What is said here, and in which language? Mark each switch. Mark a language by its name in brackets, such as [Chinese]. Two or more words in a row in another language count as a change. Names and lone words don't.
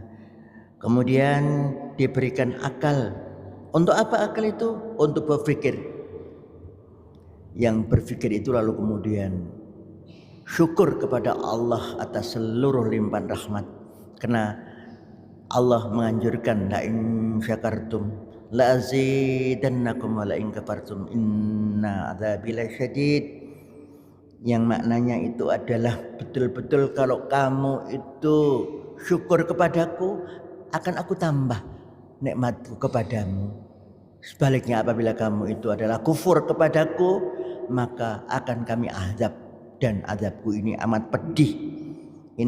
[Indonesian] Kemudian diberikan akal. Untuk apa akal itu? Untuk berpikir. Yang berpikir itu lalu kemudian syukur kepada Allah atas seluruh limpahan rahmat. [Arabic] Karena Allah menganjurkan لئن شكرتم لأزيدنكم ولئن كفرتم إن عذابي لشديد. [Indonesian] Yang maknanya itu adalah betul-betul kalau kamu itu syukur kepadaku, akan aku tambah nikmatku kepadamu. Sebaliknya apabila kamu itu adalah kufur kepadaku, maka akan kami azab, dan azabku ini amat pedih.